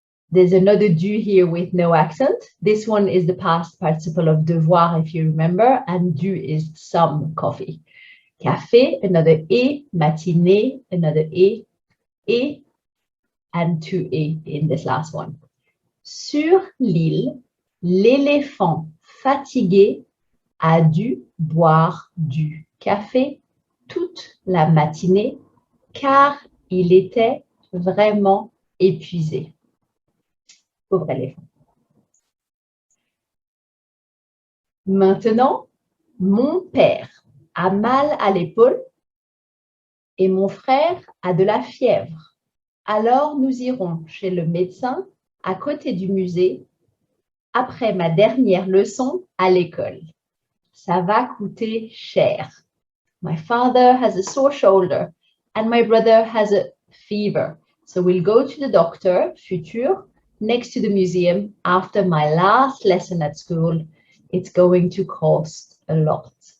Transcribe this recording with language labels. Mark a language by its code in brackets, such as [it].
[en] There's another du here with no accent. This one is the past participle of devoir, if you remember, and du is some coffee. Café, another E, matinée, another E, and two E in this last one. [fr] Sur l'île, l'éléphant fatigué a dû boire du café toute la matinée car il était vraiment épuisé. Pauvre éléphant. Maintenant, mon père a mal à l'épaule et mon frère a de la fièvre. Alors, nous irons chez le médecin à côté du musée après ma dernière leçon à l'école. Ça va coûter cher. [en] My father has a sore shoulder and my brother has a fever. So we'll go to the doctor, futur, next to the museum after my last lesson at school. It's going to cost a lot.